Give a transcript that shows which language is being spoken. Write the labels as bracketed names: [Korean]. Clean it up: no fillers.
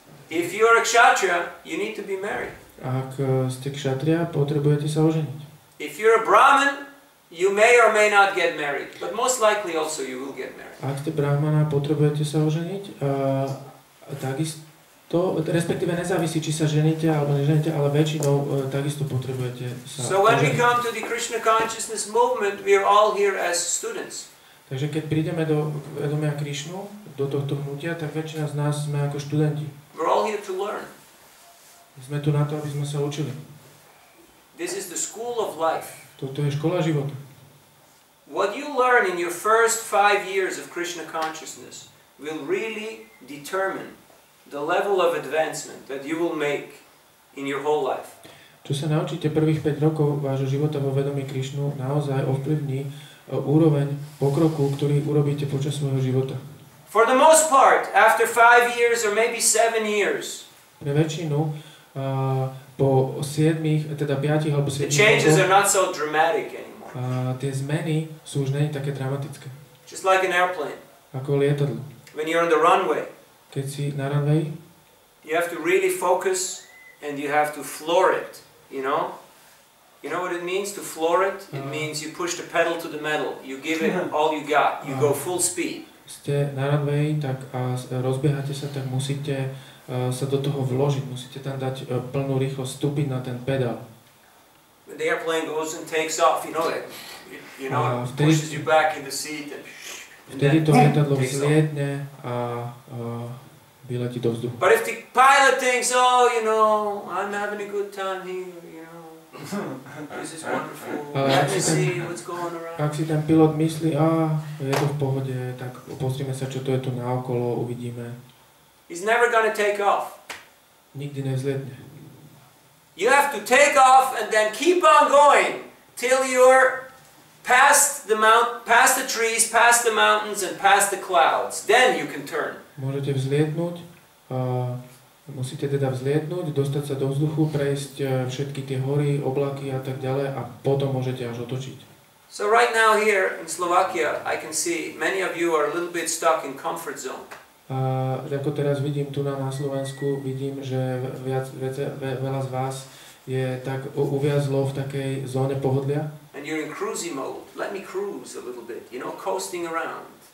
[English] If you're a Kshatriya, you need to be married. [Slovak] Ak ste kšatria, potrebujete sa oženiť. [English] If you're a Brahmin, you may or may not get married, but most likely also you will get married. [Slovak] Ak ste brahmana, potrebujete sa oženiť. Takisto, respektíve nezávisí, či sa ženíte alebo neženíte, ale väčšinou takisto potrebujete sa [English] So when we [Slovak] oženiť. [English] come to the Krishna consciousness movement, we are all here as students. [Slovak] Takže keď prídeme do vedomia Krišnu, do tohto hnutia, tak väčšina z nás sme ako študenti. [English] We're all here to learn. [Slovak] Sme tu na to, aby sme sa učili. [English] This is the school of life. [Slovak] Toto je škola života. [English] What you learn in your first 5 years of Krishna consciousness will really determine the level of advancement that you will make in your whole life. [Slovak] Čo sa naučíte prvých 5 rokov vášho života vo vedomí Krišnu, naozaj ovplyvní úroveň pokroku, ktorý urobíte počas svojho života. [English] For the most part, after 5 years or maybe 7 years, [Slovak] Pre väčšinu po 7, teda 5 alebo 7 [English] the changes [Slovak] rokov, [English] are not so dramatic anymore. [Slovak] tie zmeny sú už nie také dramatické. [English] Just like an airplane. [Slovak] Ako lietadlo. [English] When you're on the runway, [Slovak] Keď si na runway, [English] you have to really focus and you have to floor it, you know? You know what it means to floor it? It means you push the pedal to the metal. You give it all you got. You go full speed. [Slovak] Ste na runway tak a rozbiehate sa, tak musíte sa do toho vložiť. Musíte tam dať plnú rýchlosť, vstúpiť na ten pedál. [English] When the airplane goes and takes off, you know, it pushes you back in the seat and [Slovak] Vtedy to lietadlo vzlietne a vyletí do vzduchu. [English] But if the pilot thinks, oh, you know, I'm having a good time here, you know, this is wonderful, let me see what's going around. [Slovak] Ak si ten pilot myslí, je to v pohode, tak pozrime sa, čo to je tu naokolo, uvidíme. [English] He's never going to take off. [Slovak] Nikdy nevzlietne. [English] You have to take off and then keep on going till you're past the trees, past the mountains, and past the clouds. Then you can turn. [Slovak] Môžete vzlietnúť, musíte teda vzlietnúť, dostať sa do vzduchu, prejsť všetky tie hory, oblaky a tak ďalej a potom môžete až otočiť. [English] So right now here in Slovakia, I can see many of you are a little bit stuck in comfort zone. [Slovak] A ako teraz vidím tu na Slovensku, vidím, že veľa z vás je tak uviazlo v takej zóne pohodlia. [English] And you're in cruisy mode. Let me cruise a little bit, you know, coasting around.